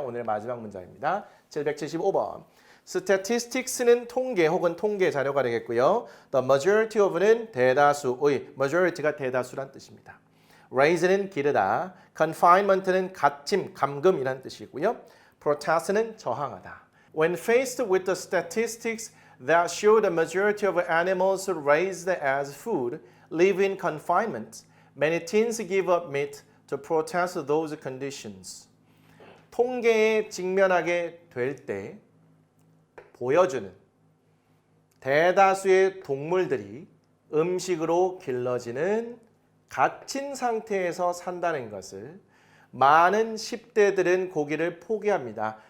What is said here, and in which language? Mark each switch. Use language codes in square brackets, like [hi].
[ko] 오늘 마지막 문장입니다. 775번. statistics는 통계 혹은 통계 자료가 되겠고요. The majority of는 대다수의, majority가 대다수란 뜻입니다. raise는 기르다, confinement는 갇힘, 감금이란 뜻이고요. protest는 저항하다. [en] When faced with the statistics that show the majority of animals raised as food live in confinement, many teens give up meat to protest those conditions. [ko] 통계에 직면하게 될 때 보여주는 대다수의 동물들이 음식으로 길러지는 갇힌 상태에서 산다는 것을 많은 10대들은 고기를 포기합니다.